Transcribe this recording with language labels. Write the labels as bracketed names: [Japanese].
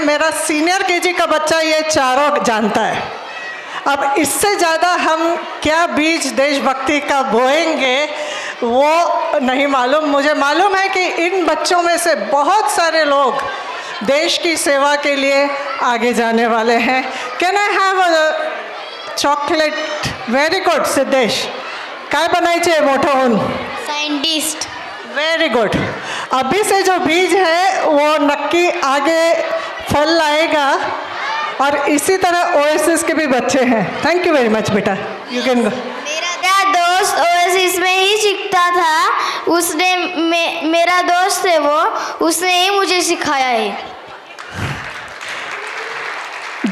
[Hindi] मेरा senior KG का बच्चा ये चारों जानता है। अब इससे ज़्यादा हम क्या बीज देशभक्ति का बोएंगे वो नहीं मालूम। मुझे मालूम है कि इन बच्चों में से बहुत सारे लोग देश की सेवा के लिए आगे जाने वाले हैं। [English] Can I have a chocolate? Very good [Marathi] Siddhesh, काय बनायचे मोठं होऊन? [English] Scientist. Very good. [Hindi] अभी से जो बीज है वो नक्की आगे फल लाएगा और इसी तरह ओएसिस के भी बच्चे हैं। [English] Thank you very much बेटा, you can go. [Hindi] मेरा दोस्त ओएसिस में ही सीखता था, उसने मेरा दोस्त है वो, उसने ही मुझे सिखाया है।